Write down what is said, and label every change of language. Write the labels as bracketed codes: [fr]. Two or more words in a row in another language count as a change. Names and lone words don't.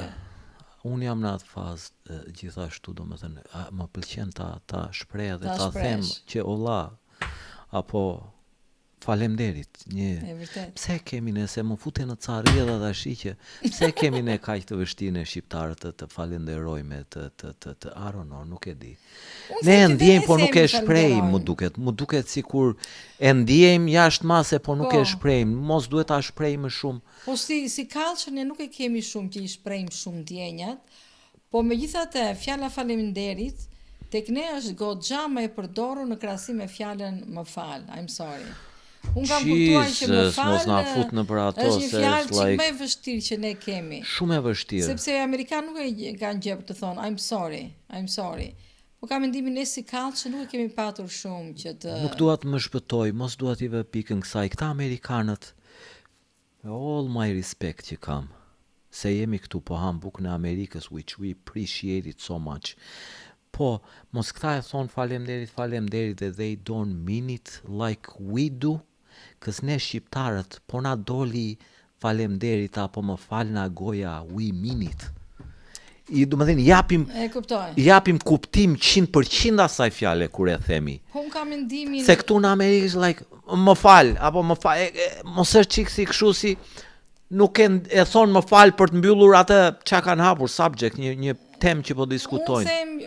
[sq] Unë jam në atë fazë gjithashtu, do më thënë, më pëlqen ta shpreh dhe ta them që olla, apo falemderit, pse kemi ne, se më fute në ca rrjedha tash që pse kemi ne kaq të vështirë shqiptarët të falenderojmë të [en] I don't know, [sq] nuk e di. Ne e ndjejmë, po nuk e shprehim, më duket sikur e ndjejmë jashtë mase, po nuk e shprehim, mos duhet ta shprehim më shumë. Po si culture ne nuk e kemi shumë që I shprehim shumë ndjenjat, po megjithatë fjala faleminderit tek ne është goxha më e përdorur në krahasim me fjalën më fal, [en] I'm sorry. [sq] Unë kam kuptuar që më fal mos na fut në për ato se është fjalë që më e vështirë që ne kemi. Shumë e vështirë. Sepse amerikanë nuk e kanë gjë për të thonë [en] I'm sorry. [sq] Po kam mendimin ne si culture nuk e kemi patur shumë që të. Nuk dua të më shpëtoj, mos dua t'i vë pikën kësaj. Këta amerikanët, [en] all my respect [sq] që kam, se jemi këtu po ham bukën e Amerikës, [en] which we appreciate it so much. [sq] Po, mos këta e thonë falemderit dhe [en] they don't mean it like we do, [sq] kës ne shqiptarët, po na doli falemderit apo më falna goja, [en] we mean it. [sq] Do më thënë, japim kuptim 100% asaj fjale kur e themi. Po unë kam mendimin se këtu në Amerikë like më fal apo më fal, mos është çik si kështu si nuk e thon më fal për të mbyllur atë çka kanë hapur subject, një temë që po diskutojnë.